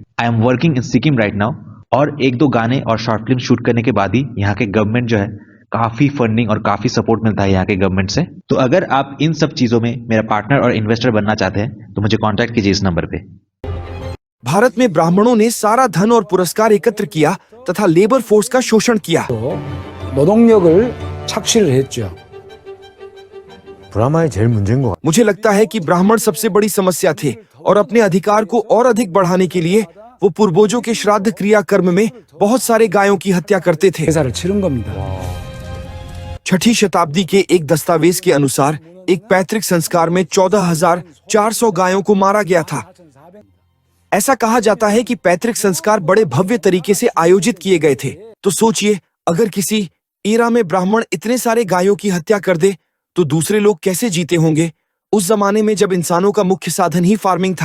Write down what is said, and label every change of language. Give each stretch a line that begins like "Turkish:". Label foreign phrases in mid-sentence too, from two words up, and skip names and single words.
English: I am working in Sikkim right now,
Hindi: और एक दो गाने और शॉर्ट फिल्म शूट करने के बाद ही यहाँ के गवर्नमेंट जो है काफी फंडिंग और काफी सपोर्ट मिलता है यहाँ के गवर्नमेंट से। तो अगर आप इन सब चीजों में मेरा पार्टनर और इन्वेस्टर बनना चाहते हैं तो मुझे कांटेक्ट कीजिए इस नंबर पे। भारत में ब्राह्मणों ने सारा धन और पुरस्कार एकत्र किया तथा
English: labour force
Hindi: का शोषण किया।
Korean: 노동력을 착취를 했죠. 브라마의 제일 문제인 것 같아요.
Hindi: मुझे लगता है कि ब्राह्मण सबसे बड़ी समस्या थे और अपने अधिकार को और अधिक बढ़ाने के लिए वो पूर्वजों के श्राद्ध क्रिया कर्म में बहुत सारे गायों की हत्या करते थे।
Korean: 제사를 치른 겁니다.
Hindi: छठी शताब्दी के एक दस्तावेज के अनुसार एक पैतृक संस्कार में 14,400 गायों को मारा गया था। ऐसा कहा जाता है कि पैतृक संस्कार बड़े भव्य तरीके से आयोजित किए गए थे। तो सोचिए, अगर किसी एरा में ब्राह्मण इतने सारे गायों की हत्या कर दे तो दूसरे लोग कैसे जीते होंगे, उस जमाने में जब इंसानों का मुख्य साधन ही फार्मिंग था।